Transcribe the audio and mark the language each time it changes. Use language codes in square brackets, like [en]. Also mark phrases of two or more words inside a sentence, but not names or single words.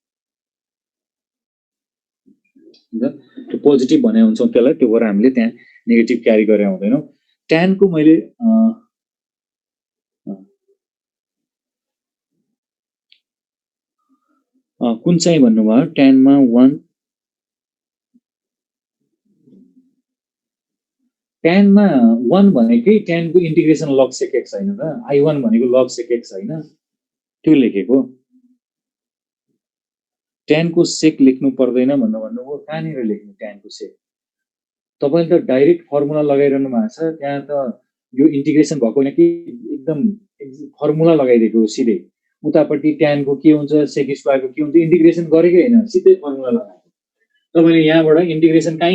[ne] त्यो पोजिटिभ भने हुन्छ त्यसलाई त्यो भएर हामीले त्यहाँ नेगेटिभ क्यारी गरे हुँदैनौ tan को मैले कुन चाहिँ भन्नुभयो tan मा 1 tan मा 1 भनेकै tan को इन्टिग्रेसन [en] log sec x [ne] हैन त I1 भनेको [en] log sec x [ne] हैन त्यो लेखेको tan को sec लेख्नु पर्दैन भन्नुभयो कहाँनिर लेख्नु tan को sec तपाईले त डाइरेक्ट फर्मुला लगाइरहनु भएको छ त्यहाँ त यो इन्टिग्रेसन भएको हैन कि एकदम फर्मुला लगाइदिएको सिधै उतापट्टि tan को के हुन्छ [en] sec square [ne] को के हुन्छ इन्टिग्रेसन गरेकै हैन सिधै फर्मुला लगाएको तपाईले यहाँबाट इन्टिग्रेसन काहीँ